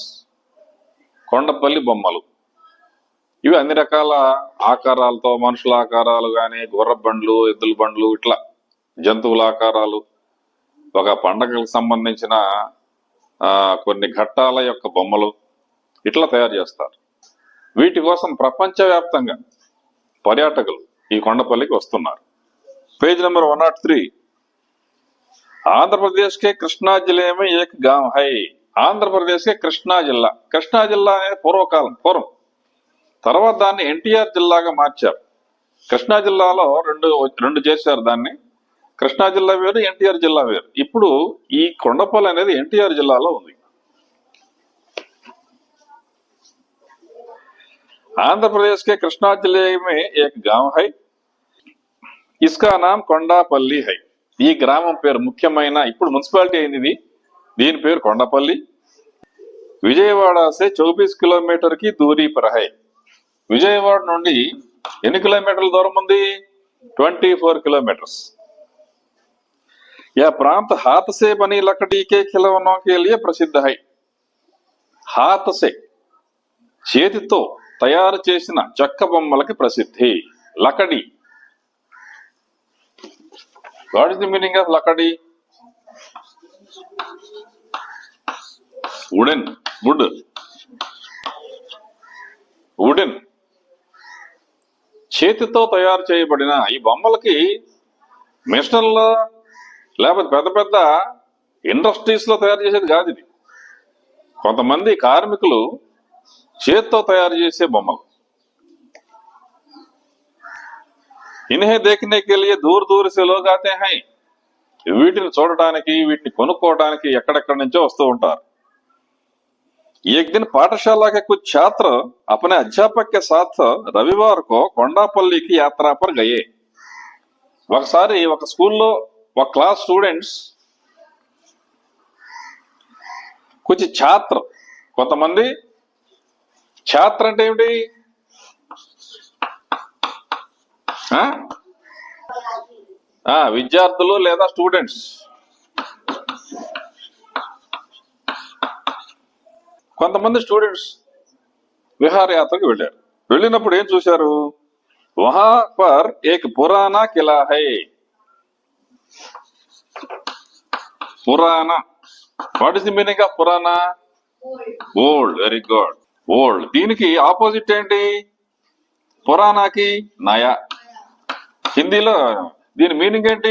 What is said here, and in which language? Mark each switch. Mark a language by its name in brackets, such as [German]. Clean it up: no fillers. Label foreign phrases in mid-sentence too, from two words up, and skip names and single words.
[Telugu] కొండపల్లి బొమ్మలు ఇవి అన్ని రకాల ఆకారాలతో, మనుషుల ఆకారాలు కానీ, గుర్ర బండ్లు, ఎద్దుల బండ్లు, ఇట్లా జంతువుల ఆకారాలు, ఒక పండగలకు సంబంధించిన కొన్ని ఘట్టాల యొక్క బొమ్మలు ఇట్లా తయారు చేస్తారు. వీటి కోసం ప్రపంచవ్యాప్తంగా పర్యాటకులు ఈ కొండపల్లికి వస్తున్నారు. [English] page number [Hindi] 103. आंध्रप्रदेश के कृष्णा ज़िला में एक गांव है. आंध्रप्रदेश के कृष्णा ज़िला. [Telugu] కృష్ణా జిల్లా అనేది పూర్వం. తర్వాత దాన్ని ఎన్టీఆర్ జిల్లాగా మార్చారు. కృష్ణా జిల్లాలో రెండు చేశారు దాన్ని. కృష్ణా జిల్లా వేరు, ఎన్టీఆర్ జిల్లా వేరు. ఇప్పుడు ఈ కొండపల్లి అనేది ఎన్టీఆర్ జిల్లాలో ఉంది. [Hindi] आंध्रप्रदेश के कृष्णा ज़िला में एक गांव है. इसका नाम कोंडापल्ली है. [Telugu] ఈ గ్రామం పేరు ముఖ్యమైన, ఇప్పుడు మున్సిపాలిటీ అయింది ఇది, దీని పేరు కొండపల్లి. [Hindi] विजयवाड़ा से 24 किलोमीटर की दूरी पर है. [Telugu] విజయవాడ నుండి ఎన్ని కిలోమీటర్ల దూరం ఉంది? 24 కిలోమీటర్స్. [Hindi] यह प्रांत हाथ से बनी लकड़ी के खिलौनों के लिए प्रसिद्ध है. हाथ से, [Telugu] చేతితో తయారు చేసిన చెక్క బొమ్మలకి ప్రసిద్ధి. లకడి. [English] what is the meaning of లకడి? వుడెన్. [Telugu] చేతితో తయారు చేయబడిన ఈ బొమ్మలకి మిషనర్లో లేకపోతే పెద్ద పెద్ద ఇండస్ట్రీస్ లో తయారు చేసేది కాదు ఇది. కొంతమంది కార్మికులు చేతితో తయారు చేసే బొమ్మలు. [Hindi] इन्हें देखने के लिए दूर दूर से लोग आते हैं. [Telugu] వీటిని చూడటానికి, వీటిని కొనుక్కోవడానికి ఎక్కడెక్కడి నుంచో వస్తూ ఉంటారు. [Hindi] एक दिन पाठशाला के कुछ छात्र अपने अध्यापक के साथ रविवार को కొండపల్లి की यात्रा पर गए. [Telugu] ఒకసారి ఒక స్కూల్లో ఒక [English] class students, [Hindi] कुछ छात्र, [Telugu] కొంతమంది. ఛాత్ర అంటే ఏమిటి? విద్యార్థులు లేదా స్టూడెంట్స్. కొంతమంది స్టూడెంట్స్ విహారయాత్రకు వెళ్ళారు. వెళ్ళినప్పుడు ఏం చూశారు? [Hindi] वहाँ पर एक पुराना किला है. పురానా. [English] what is the meaning of పురానా? old. very good. old. [Telugu] దీనికి ఆపోజిట్ ఏంటి? పురానాకి నయా. హిందీలో దీని మీనింగ్ ఏంటి?